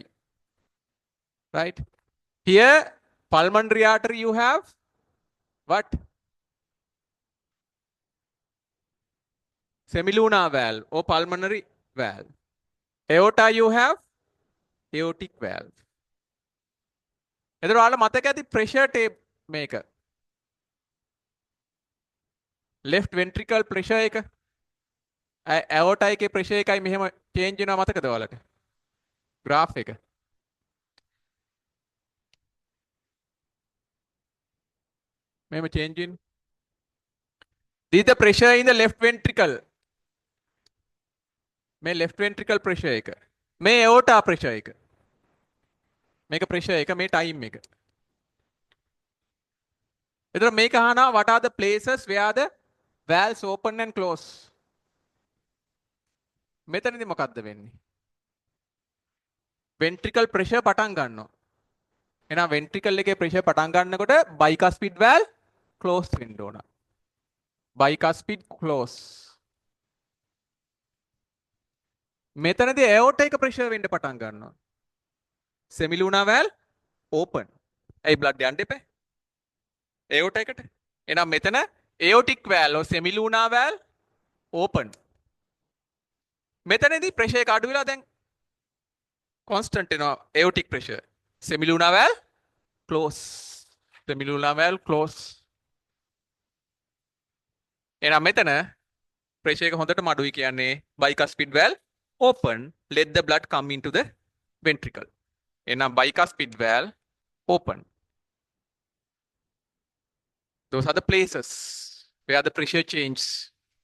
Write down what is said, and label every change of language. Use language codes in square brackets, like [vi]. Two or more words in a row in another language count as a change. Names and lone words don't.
[en] Right? Here, pulmonary artery, you have what? Semilunar valve or pulmonary valve. Aorta, you have aortic valve. [si] එතකොට ඔයාලා මතක ඇති [en] pressure tape [si] මේක. [en] left ventricle pressure [si] එක aorta එකේ pressure එකයි මෙහෙම change වෙනවා මතකද ඔයාලට? graph එක. මෙහෙම change වෙන්නේ. [en] This is the pressure in the left ventricle. මේ left ventricle pressure එක. [si] මේ [en] aorta pressure [si] එක. මේක pressure එක මේ time එක. එතකොට මේක අහනවා [en] what are the places where the valves open and close? [si] මෙතනදී මොකද්ද වෙන්නේ? [en] ventricle pressure [si] පටන් ගන්නවා. එහෙනම් ventricle එකේ pressure පටන් ගන්නකොට [en] bicuspid valve close [si] වෙන්න ඕන. [en] bicuspid close. [si] මෙතනදී aorta එක pressure වෙන්න පටන් ගන්නවා. [en] semilunar valve open. [si] ඇයි blood යන්න එපා? [en] aorta [si] එකට. එහෙනම් මෙතන [en] aortic valve or semilunar valve open. [si] මෙතනදී pressure එක අඩු වෙලා දැන් constant වෙනවා [en] aortic pressure. Semilunar valve close. Semilunar valve close. [si] එහෙනම් මෙතන pressure එක හොඳටම අඩුයි කියන්නේ [en] bicuspid valve open. Let the blood come into the ventricle. එහෙනම් bicuspid valve open. Those are the places where the pressure changes.